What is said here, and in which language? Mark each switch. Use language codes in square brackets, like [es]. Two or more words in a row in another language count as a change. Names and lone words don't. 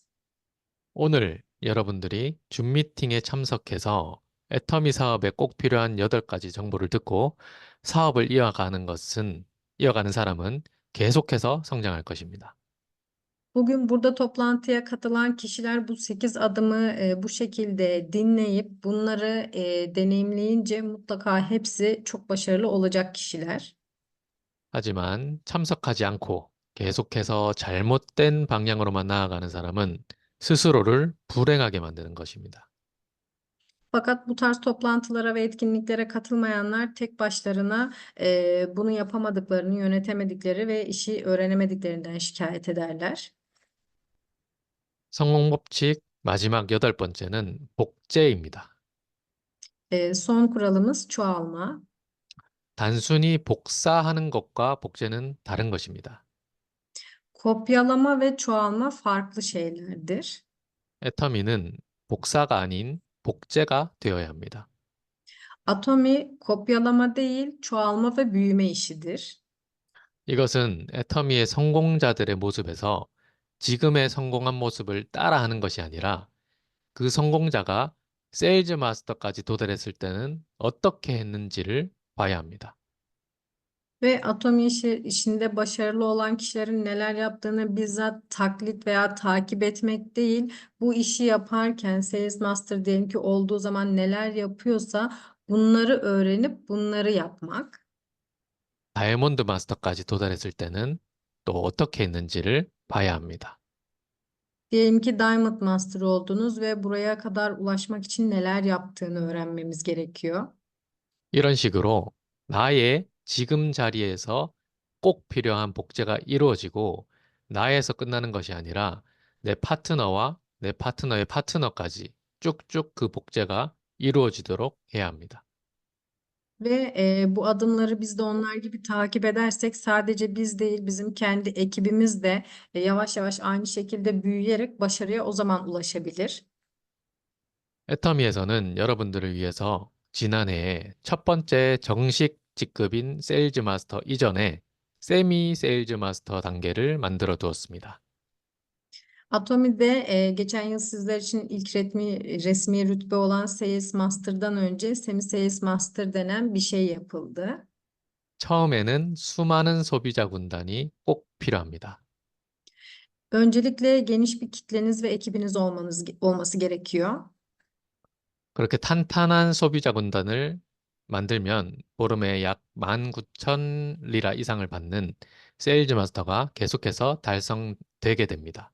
[ko] 오늘 여러분들이 줌 미팅에 참석해서 애터미 사업에 꼭 필요한 8가지 정보를 듣고 사업을 이어가는 사람은 계속해서 성장할 것입니다. [tr] Bugün burada toplantıya katılan kişiler bu 8 adımı bu şekilde dinleyip bunları deneyimleyince mutlaka hepsi çok başarılı olacak kişiler. [ko] 하지만 참석하지 않고 계속해서 잘못된 방향으로만 나아가는 사람은 스스로를 불행하게 만드는 것입니다. [tr] Fakat bu tarz toplantılara ve etkinliklere katılmayanlar tek başlarına bunu yapamadıklarını, yönetemedikleri ve işi öğrenemediklerinden şikayet ederler. [ko] 성공 법칙 마지막 8번째는 복제입니다. [tr] Son kuralımız çoğalma. [ko] 단순히 복사하는 것과 복제는 다른 것입니다. [tr] Kopyalama ve çoğalma farklı şeylerdir. [ko] 애터미는 복사가 아닌 복제가 되어야 합니다. [tr] Atomi kopyalama değil, çoğalma ve büyüme işidir. [ko] 이것은 애터미의 성공자들의 모습에서 지금의 성공한 모습을 따라하는 것이 아니라 그 성공자가 세일즈 마스터까지 도달했을 때는 어떻게 했는지를 봐야 합니다. [tr] Ve Atomi işinde başarılı olan kişilerin neler yaptığını bizzat taklit veya takip etmek değil, bu işi yaparken Sales Master diyelim ki olduğu zaman neler yapıyorsa bunları öğrenip bunları yapmak. [ko] 다이아몬드 마스터까지 도달했을 때는 또 어떻게 했는지를 봐야 합니다. [tr] Diyelim ki Diamond Master oldunuz ve buraya kadar ulaşmak için neler yaptığını öğrenmemiz gerekiyor. [ko] 이런 식으로 나의 지금 자리에서 꼭 필요한 복제가 이루어지고 나에서 끝나는 것이 아니라 내 파트너와 내 파트너의 파트너까지 쭉쭉 그 복제가 이루어지도록 해야 합니다. [tr] Ve bu adımları biz de onlar gibi takip edersek sadece biz değil bizim kendi ekibimiz de yavaş yavaş aynı şekilde büyüyerek başarıya o zaman ulaşabilir. [ko] 애터미에서는 여러분들을 위해서 지난해에 첫 번째 정식 직급인 세일즈 마스터 이전에 세미 세일즈 마스터 단계를 만들어 두었습니다. [tr] Atomi'de geçen yıl sizler için ilk resmi rütbe olan Sales Master'dan önce Semi Sales Master denen bir şey yapıldı. [ko] 처음에는 수많은 소비자 군단이 꼭 필요합니다. [tr] Öncelikle geniş bir kitleniz ve ekibiniz olması gerekiyor. [ko] 그렇게 탄탄한 소비자 군단을 만들면 보름에 약 19,000 리라 이상을 받는 세일즈 마스터가 계속해서 달성되게 됩니다.